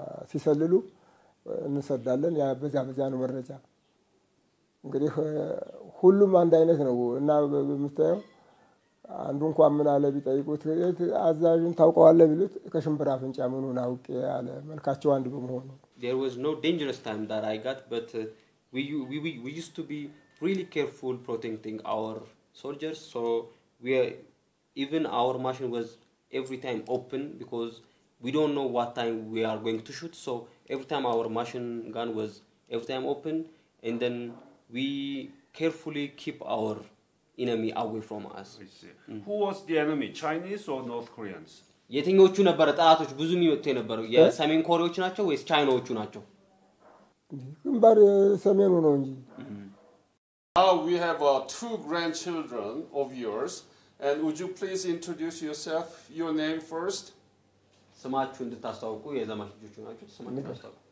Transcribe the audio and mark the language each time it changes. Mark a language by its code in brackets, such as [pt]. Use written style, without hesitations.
[am] ሲሰልሉ እንሰዳለን ያ በዚያ ነው መረጃ እንግዲህ ሁሉም አንድ አይነት ነው እና በምታየው አንዱ እንኳን ምን አለ ቢጠይቁት አዛዥን ታውቀዋለህ ቢሉት ከሽምብራ አፍንጫ ምኑን አውቄ አለ መልካቸው አንድ በመሆኑ [en] There was no dangerous time that I got but we used to be really careful protecting our soldiers so even our machine was every time open because we don't know what time we are going to shoot so every time our machine gun was every time open and then we carefully keep our enemy away from us. Who was the enemy? Chinese or North Koreans? [am] የትኞቹ ነበር ጣላቶች ብዙ የሚወጡ የነበረው የሰሜን ኮሪያዎች ናቸው ወይስ ቻይናዎቹ ናቸው? ግንባር ሰሜኑ ነው እንጂ [en] Now we have two grandchildren of yours and would you please introduce yourself your name first? [am] ስማችሁ እንድታስተዋውቁ የዘማች ልጆቹ ናቸው ስማችሁ አስተዋውቁ